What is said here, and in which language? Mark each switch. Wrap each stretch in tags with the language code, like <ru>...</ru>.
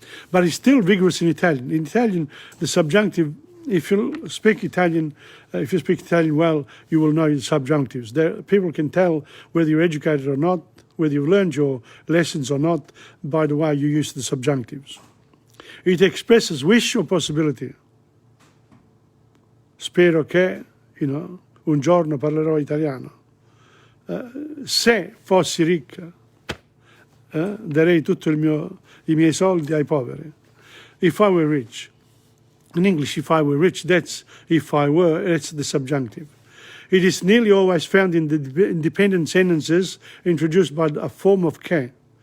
<en>But it's still vigorous in Italian. In Italian, the subjunctive, if you speak Italian well, you will know the subjunctives. People can tell whether you're educated or not, whether you've learned your lessons or not, by the way you use the subjunctives. It expresses wish or possibility.</en> <it>Spero che, un giorno parlerò italiano. Se fossi ricca, darei tutti i miei soldi ai poveri.</it> <en>If I were rich. In English, if I were rich, that's if I were, that's the subjunctive. It is nearly always found in the independent sentences introduced by a form of che.</en>